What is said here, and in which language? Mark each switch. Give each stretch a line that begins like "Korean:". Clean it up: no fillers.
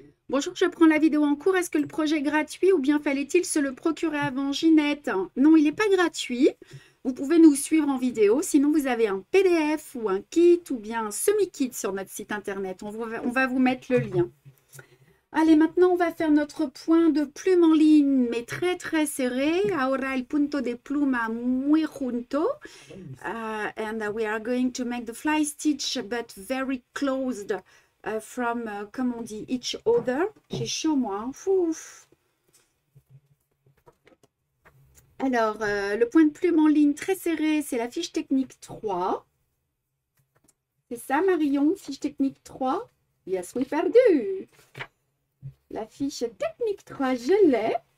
French: Bonjour, je prends la vidéo en cours. Est-ce que le projet est gratuit ou bien fallait-il se le procurer avant, Ginette? Non, il n'est pas gratuit. Vous pouvez nous suivre en vidéo. Sinon, vous avez un PDF ou un kit ou bien un semi-kit sur notre site internet. On va vous mettre le lien. Allez, maintenant, on va faire notre point de plume en ligne, mais très, très serré.
Spanish: Ahora el punto de pluma muy junto.
English: And we are going to make the fly stitch, but very closed from,
French: comme on dit,
English: each other.
French: J'ai chaud, moi. Hein. Ouf. Alors, le point de plume en ligne très serré, c'est la fiche technique 3. C'est ça, Marion, fiche technique 3. Yes, oui, perdu. La fiche technique 3, je l'ai.